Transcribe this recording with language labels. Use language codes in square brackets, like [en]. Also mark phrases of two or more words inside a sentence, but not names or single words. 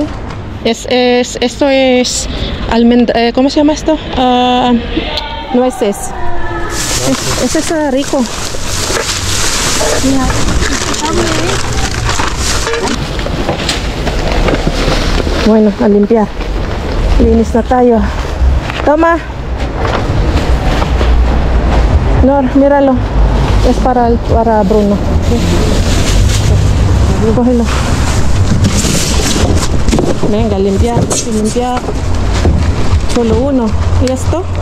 [es] Esto es almendra. ¿Cómo se llama esto? Nueces. Ese es rico. Bueno, a limpiar. [tl] Linis na tayo. [es] Toma. Nor, míralo. Es para Bruno. Cógelo. Venga, limpiar. Solo uno. ¿Y esto?